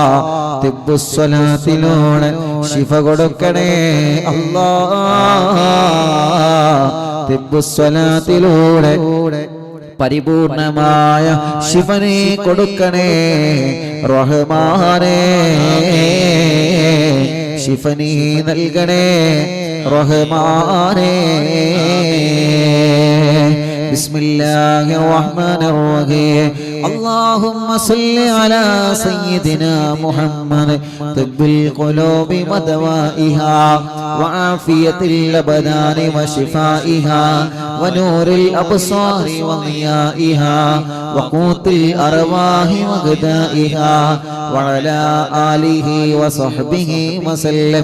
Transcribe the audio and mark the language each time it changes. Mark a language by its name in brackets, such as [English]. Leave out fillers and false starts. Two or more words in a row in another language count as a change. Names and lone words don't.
[Malayalam] തിബ്ബുസ്സലാത്തിലൂടെ ശിഫ കൊടുക്കണേ അല്ലാ തിബ്ബുസ്സലാത്തിലൂടെ പരിപൂർണമായ ശിഫനെ കൊടുക്കണേ റഹ്മാനേ ശിഫനി നൽകണേ റഹ്മാനേ [Arabic] بسم الله الرحمن الرحيم اللهم صل على سيدنا محمد طب القلوب ودوائها وعافية الأبدان وشفائها ونور الأبصار وضيائها وقوت الأرواح وغذائها وعلى آله وصحبه وسلم